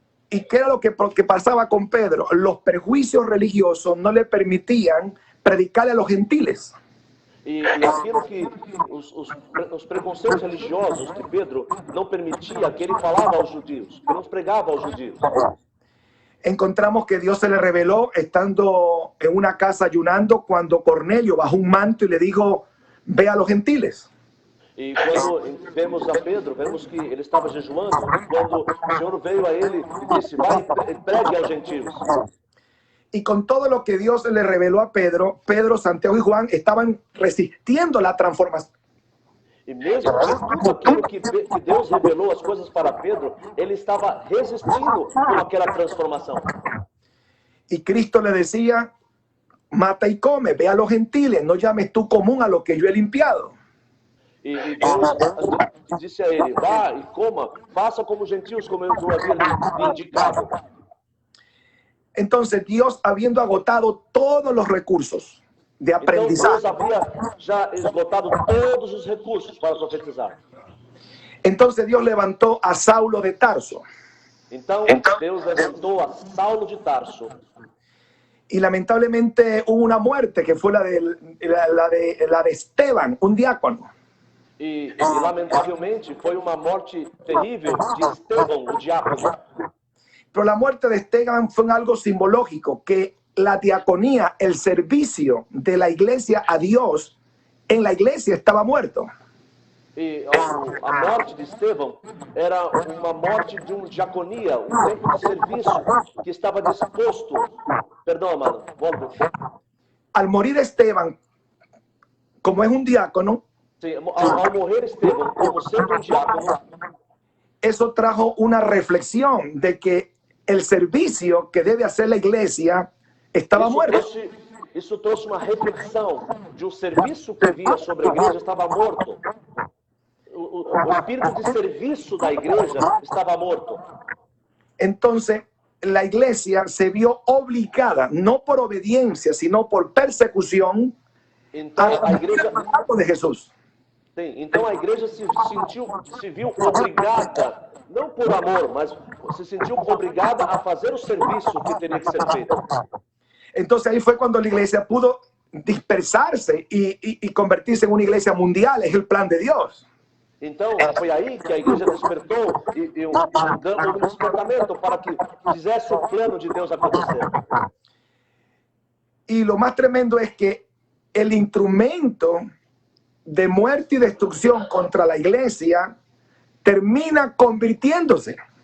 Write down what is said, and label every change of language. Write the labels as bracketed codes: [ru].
[es] ¿Y qué era lo que pasaba con Pedro? Los prejuicios religiosos no le permitían predicarle a los gentiles. [pt] E aquilo que os preconceitos religiosos de Pedro não permitia que ele falava aos judeus, que não pregava aos judeus. [es] Encontramos que Dios se le reveló estando en una casa ayunando cuando Cornelio bajó un manto y le dijo: ve a los gentiles. [pt] E quando vemos a Pedro, vemos que ele estava jejuando, quando o Senhor veio a ele e disse: vai e pregue aos gentios. [es] Y con todo lo que Dios le reveló a Pedro, Pedro, Santiago y Juan estaban resistiendo la transformación. [pt] E mesmo com tudo aquilo que Deus revelou as coisas para Pedro, ele estava resistindo com aquela transformação. [es] Y Cristo le decía: mata y come, ve a los gentiles, no llames tú común a lo que yo he limpiado. [pt] E Deus disse a ele: vá e coma, faça como gentios, como eu havia lhe indicado. [es] Entonces Dios, habiendo agotado todos los recursos de [pt] Então [es] aprendizaje, [pt] Deus havia já esgotado todos os recursos para profetizar. [es] entonces Dios levantó a Saulo de Tarso. [pt] Então Deus levantou a Saulo de Tarso. [es] Y lamentablemente hubo una muerte que fue la de Esteban, un diácono. [pt] E lamentavelmente foi uma morte terrível de Estevão, o diácono. [es] Pero la muerte de Esteban fue algo simbológico, que la diaconía, el servicio de la iglesia a Dios en la iglesia estaba muerto. [pt] E a morte de Estevão era uma morte de diaconia, tempo de serviço que estava disposto. Perdão, amado, volta. [es] Al morir Esteban, como es un diácono, [pt] Sim, ao morrer Estevão, como sendo diácono, [es] eso trajo una reflexión de que el servicio que debe hacer la iglesia estaba muerto. [pt] Isso trouxe uma reflexão de serviço que havia sobre a igreja estava morto. O espírito de serviço da igreja estava morto. [es] Entonces, la iglesia se vio obligada, no por obediencia, sino por persecución, [pt] Então a igreja, [es] de Jesús. [pt] sim, então a igreja se viu obrigada, não por amor, mas se sentiu obrigada a fazer o serviço que teria que ser feito. [es] Entonces ahí fue cuando la iglesia pudo dispersarse y convertirse en una iglesia mundial. Es el plan de Dios. [pt] Então, foi aí que a igreja despertou e dando um despertamento para que fizesse o plano de Deus acontecer. [es] Y lo más tremendo es que el instrumento de muerte y destrucción contra la iglesia termina convirtiéndose.